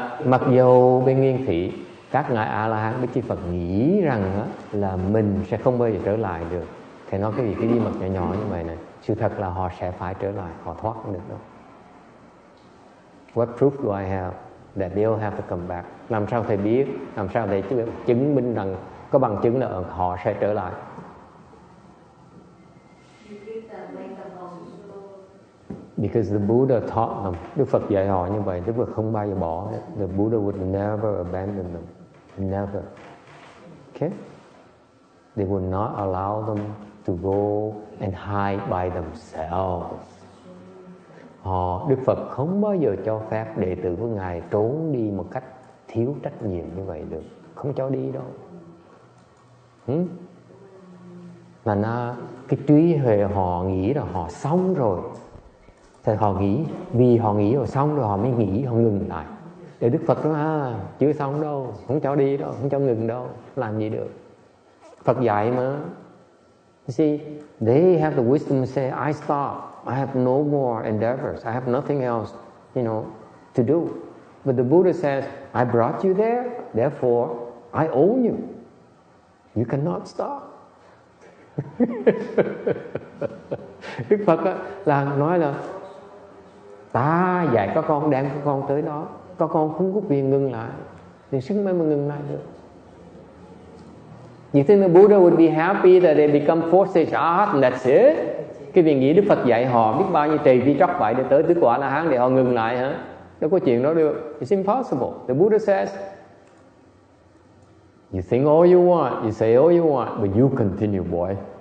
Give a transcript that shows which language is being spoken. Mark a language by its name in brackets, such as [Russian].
[Vietnamese] Mặc dù bên Nguyên Thủy các ngài A La Hán Bích Chi Phật nghĩ rằng là mình sẽ không bao giờ trở lại được. Thầy nói cái gì cái bí mật nhỏ nhỏ như vậy này. Sự thật là họ sẽ phải trở lại, họ thoát không được đâu. [English] What proof do I have that they'll have to come back? [Vietnamese] Làm sao thầy biết? Làm sao thầy chứng minh rằng có bằng chứng là họ sẽ trở lại? [English] Because the Buddha taught them. [Vietnamese] Đức Phật dạy họ như vậy. Đức Phật không bao giờ bỏ. [English] The Buddha would never abandon them. Never. Okay? They would not allow them to go and hide by themselves. [Vietnamese] Đức Phật không bao giờ cho phép đệ tử của Ngài trốn đi một cách thiếu trách nhiệm như vậy được. Không cho đi đâu. Mà cái trí huệ họ nghĩ là họ xong rồi. Thì họ nghĩ, vì họ nghĩ rồi xong rồi họ mới nghĩ, họ ngừng lại. Để Đức Phật nói chưa xong đâu, không cho đi đâu, không cho ngừng đâu, làm gì được. Phật dạy mà. [English] You see, they have the wisdom to say, I stop, I have no more endeavors, I have nothing else, to do. But the Buddha says, I brought you there, therefore I own you. You cannot stop. [Vietnamese] Đức Phật là nói là ta dạy các con, đem các con tới đó, các con không có quyền ngừng lại, thì sức mới mà ngừng lại được. [English] You think the Buddha would be happy that they become fourth stage art and that's it? [Vietnamese] Cái việc nghĩ Đức Phật dạy họ biết bao nhiêu trì phi tróc vậy để tới tứ quả La Hán để họ ngừng lại hả? Đâu có chuyện đó được. [English] It's impossible. The Buddha says, you think all you want, you say all you want, but you continue, boy.